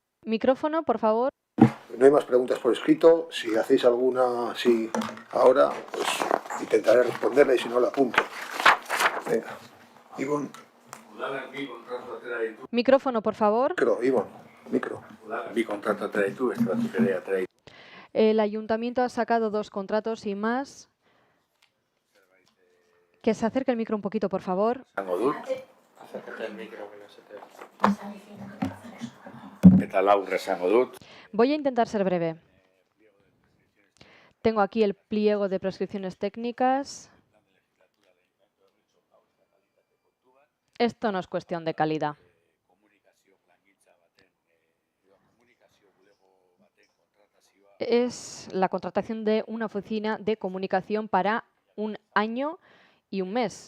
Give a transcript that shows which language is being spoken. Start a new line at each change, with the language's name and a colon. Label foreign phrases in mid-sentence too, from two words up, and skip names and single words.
Spanish: Micrófono, por favor. No hay más preguntas por escrito. Si hacéis alguna ahora, pues intentaré responderla y si no la apunto. Venga. Ivonne. Micrófono, por favor. Micro.
Basque: Bi kontratu atera ditu, beste batzuk ere atera ditu.
Spanish: El ayuntamiento ha sacado 2 contratos y más. Que se acerque el micro un poquito, por favor.
Basque: Esango dut,
Spanish: Acércate al micro que no se te ve.
Basque: eta labur esango dut.
Spanish: Voy a intentar ser breve. Tengo aquí el pliego de prescripciones técnicas. Esto no es cuestión de calidad. Es la contratación de una oficina de comunicación para 1 año y 1 mes.